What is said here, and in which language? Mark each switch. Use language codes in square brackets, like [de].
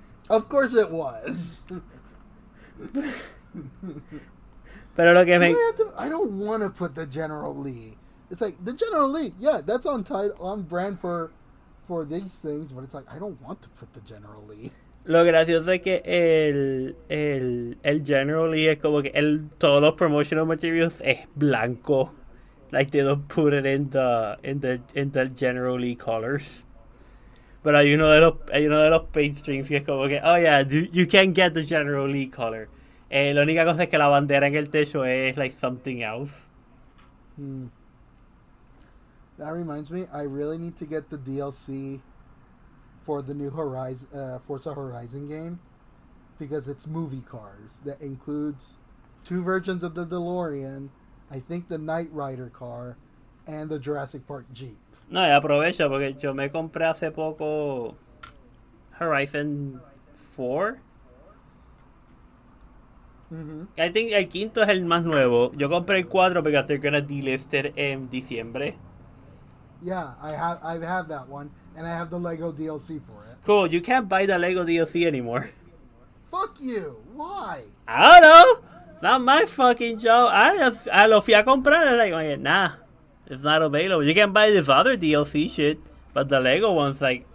[en] Of course it was. [es] Pero lo que [en] I don't want to put the General Lee. It's like the General Lee, yeah, that's on brand for these things, but it's like I don't want to put the General Lee. [es] Lo gracioso es que el General Lee es como que todos los promotional materials es blanco. [en] Like they don't put it in the General Lee colors. Pero hay uno de los paint strings que es como que, oh yeah, you can get the General Lee color. [es] La única cosa es que la bandera en el techo es like something else. [en] That reminds me, I really need to get the DLC for the new Forza Horizon game because it's movie cars. That includes 2 versions of the DeLorean, I think the Knight Rider car, and the Jurassic Park Jeep. [es] No, y aprovecho porque yo me compré hace poco Horizon 4. Mm-hmm. I think el quinto es el más nuevo. Yo compré el 4 because they're gonna delist it en diciembre. [en] Yeah, I have that one, and I have the Lego DLC for it. Cool, you can't buy the Lego DLC anymore. Fuck you! Why? I don't know. It's not my fucking job. I lo fui a comprar and like, nah, it's not available. You can buy this other DLC shit, but the Lego one's like